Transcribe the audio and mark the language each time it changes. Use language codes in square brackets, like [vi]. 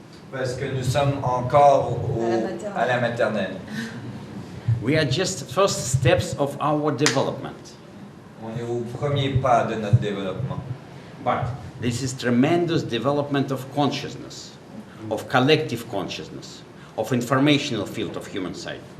[fr] Parce que nous sommes encore à la maternelle. [en] We are just first steps of our development. [fr] On est au premier pas de notre développement. [en] But this is tremendous development of consciousness, of collective consciousness, of informational field of human side.